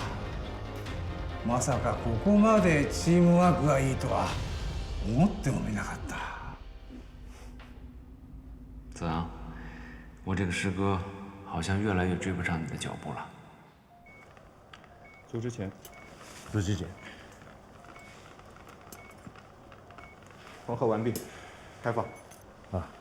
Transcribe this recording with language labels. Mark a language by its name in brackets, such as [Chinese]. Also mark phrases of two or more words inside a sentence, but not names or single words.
[Japanese] まさかここまでチームワークがいいとは思ってもみなかった。 [Chinese] 子昂，我这个师哥好像越来越追不上你的脚步了。组织前，组织前，缝合完毕，开放。啊。